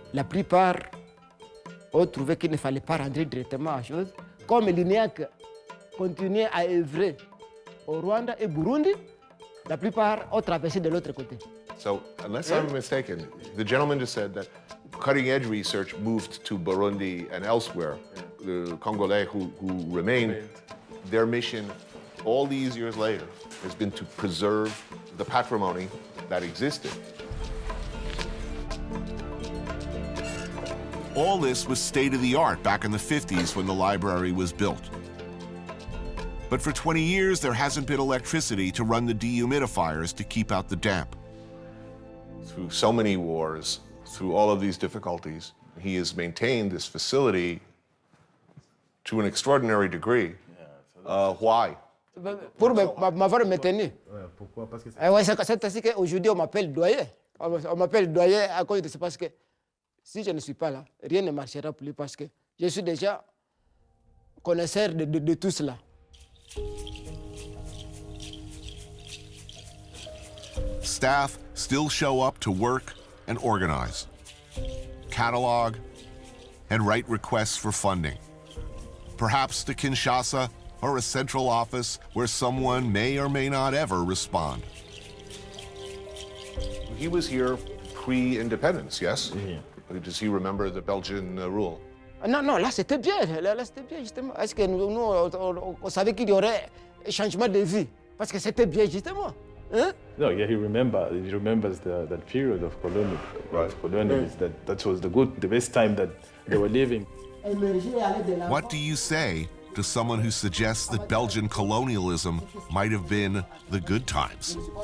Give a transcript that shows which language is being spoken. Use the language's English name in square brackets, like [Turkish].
[French] La plupart ont trouvé qu'il ne fallait pas rentrer directement à chose. Comme l'INEAC continuait à œuvrer au Rwanda et Burundi, la plupart ont traversé de l'autre côté. [English] So, unless I'm mistaken, the gentleman just said that cutting-edge research moved to Burundi and elsewhere. The Congolese who remained, their mission all these years later has been to preserve the patrimony that existed. All this was state-of-the-art back in the 50s when the library was built. But for 20 years, there hasn't been electricity to run the dehumidifiers to keep out the damp. Through so many wars, through all of these difficulties, he has maintained this facility to an extraordinary degree. Why? [French] Pour m'avoir maintenu. Pourquoi? Parce que c'est ainsi qu'aujourd'hui on m'appelle doyen. On m'appelle doyen à cause de ça parce que si je ne suis pas là, rien ne marchera plus parce que je suis déjà connaisseur de tout cela. [English] Staff still show up to work and organize, catalog, and write requests for funding. Perhaps to Kinshasa or a central office where someone may or may not ever respond. He was here pre-independence, yes? Does he remember the Belgian rule? [French] Non, non, là c'était bien, là c'était bien justement. Est-ce que nous, on savait qu'il y aurait un changement de vie? Parce que c'était bien justement. Hein? [English] No, yeah, he remembers that period of colonial. That was the best time that they were living. What do you say to someone who suggests that Belgian colonialism might have been the good times?